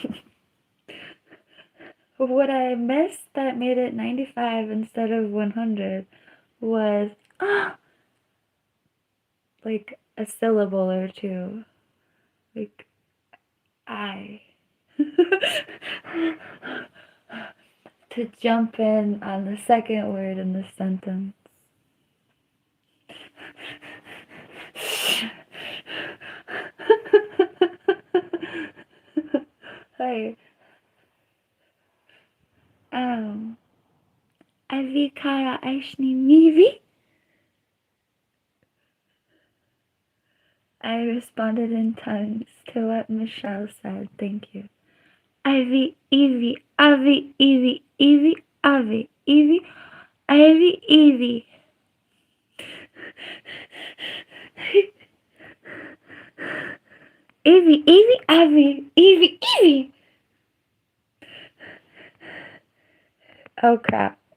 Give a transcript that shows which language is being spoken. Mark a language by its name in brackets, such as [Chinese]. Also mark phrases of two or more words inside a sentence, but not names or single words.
[English] What I missed that made it 95 instead of 100 was like a syllable or two. Like I. To jump in on the second word in the sentence. Hey. Avi kara aishni mivi? I responded in tongues to what Michelle said. Thank you. Ivy, Evie, Avi, Evie, Evie, Avi, Evie, Ivy, Evie. Evie, Evie, Avi, Evie, Evie. Oh crap.